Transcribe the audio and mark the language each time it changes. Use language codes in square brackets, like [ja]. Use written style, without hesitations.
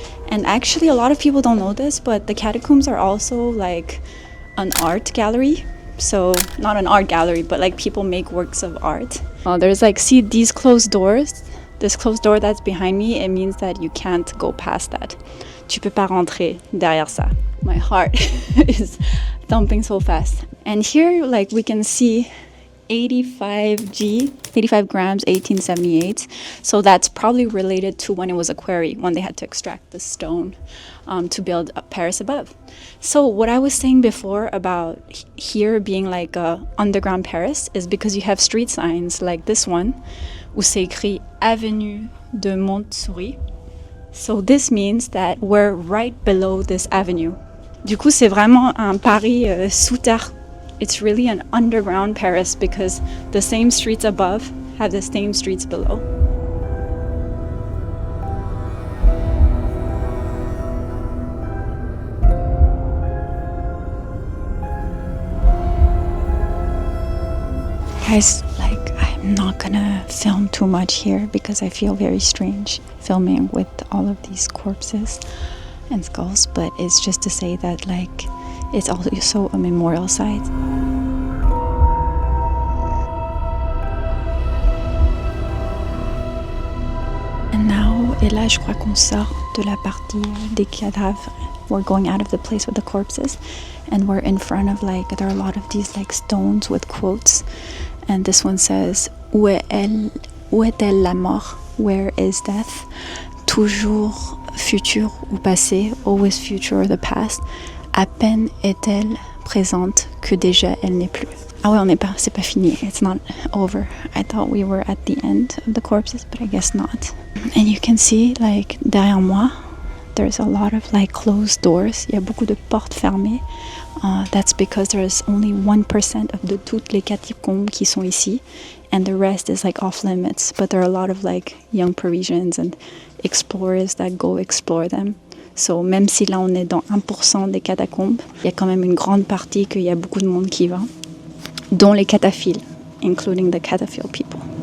[en] And actually, a lot of people don't know this, but the catacombs are also like an art gallery. So not an art gallery, but like people make works of art. There's like, see these closed doors? This closed door that's behind me, it means that you can't go past that. [fr] Tu peux pas rentrer derrière ça. [en] My heart is thumping so fast. And here, like, we can see 85 grams, 1878. So that's probably related to when it was a quarry, when they had to extract the stone to build Paris above. So what I was saying before about here being like a underground Paris is because you have street signs like this one, [fr] où c'est écrit [en] Avenue de Montsouris. So this means that we're right below this avenue. [fr] Du coup, c'est vraiment un Paris sous terre. [en] It's really an underground Paris because the same streets above have the same streets below. Guys, like, I'm not gonna film too much here because I feel very strange filming with all of these corpses and skulls, but it's just to say that, like, it's also a memorial site. [fr] là, je crois qu'on sort de la partie des cadavres. [en] We're going out of the place with the corpses, and we're in front of there are a lot of these stones with quotes, and this one says [fr] où est-elle la mort? [en] Where is death? [fr] Toujours futur ou passé, [en] always future or the past. [fr] À peine est-elle présente que déjà elle n'est plus. Ah ouais, c'est pas fini. [en] It's not over. I thought we were at the end of the corpses, but I guess not. And you can see, [fr] derrière moi, [en] there's a lot of closed doors. [fr] Il y a beaucoup de portes fermées. [en] That's because there's only 1% of [fr] toutes les catacombes qui sont ici, [en] and the rest is off limits. But there are a lot of young Parisians and explorers that go explore them. [fr] So même si là on est dans 1% des catacombes, il y a quand même une grande partie qu'il y a beaucoup de monde qui va, dont les cataphiles, [en] including the cataphile people.